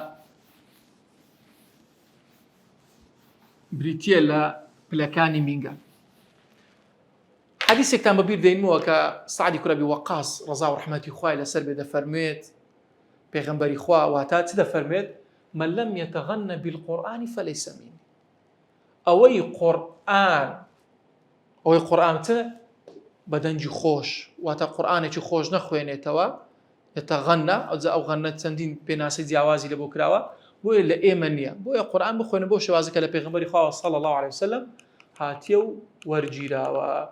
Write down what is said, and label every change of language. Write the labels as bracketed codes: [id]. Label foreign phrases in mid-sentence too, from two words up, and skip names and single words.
[ckb] بریتیە لە پلەکانی مینگە حەدیثێکتان بەبیر دێنمەوە کە سعدی کوڕە ئەبی وەقاص ڕەزا و ڕەحمەتی خوای لەسەر بێ دەفەرمێت پێغەمبەری خوا واتە چ دەفەرمێت [ar] من لم يتغنى بالقرآن فليس مني [ckb] ئەوەی قورئان چ بەدەنجی خۆش واتە قورئانێکی خۆش نەخوێنێتەوە يتغنى ئەو غەنە چەندین پێناسەی جیاوازی لە بۆ کراوە بۆیە لە ئێمە نییە بۆیە قورئان بخوێنە بۆ شێوازەکە لە پێغەمبەری خوا [ar] صلی الله عليه وسلم [ckb] هاتیە و وەرگیراوە